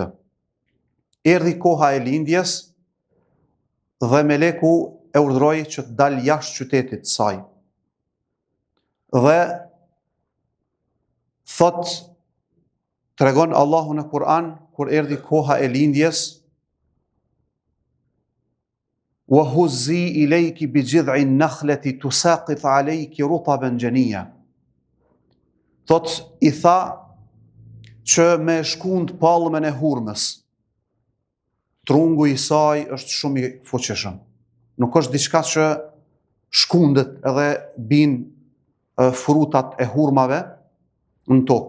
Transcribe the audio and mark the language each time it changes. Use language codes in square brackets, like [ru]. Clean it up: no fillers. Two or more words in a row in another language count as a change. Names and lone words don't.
[sq] Erdhi koha e lindjes dhe meleku e urdhroi që të dalë jashtë qytetit të saj. Dhe thot, tregon Allahu në Kur'an, kur erdhi koha e lindjes, [ar] وهزي إليك بجذع النخلة تساقط عليك رطبا جنيا. [sq] Thot, i tha që me shkund pallëmën e hurmës. Trungu i saj është shumë i fuqishëm. Nuk është diçka që shkundet edhe bin frutat e hurmave në tokë.